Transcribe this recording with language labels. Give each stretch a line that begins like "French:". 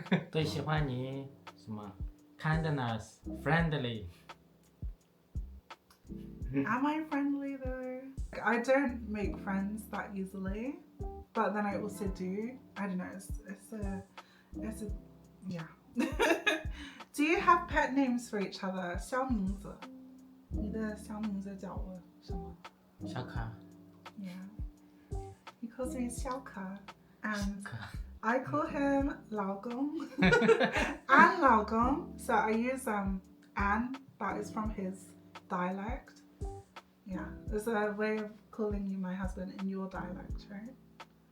Chinese: 最喜欢你什么
English: kindness, friendly. Am I friendly though? I don't make friends that easily, but then I also do. I don't know, it's a yeah. Do you have pet names for each other?
Chinese: 小名字，你的小名字叫我什么？小可
English: Yeah. He calls me 小可 and I call him 老公 and 老公. So I use An, that is from his dialect. Yeah, it's a way of calling you my husband in your dialect, right?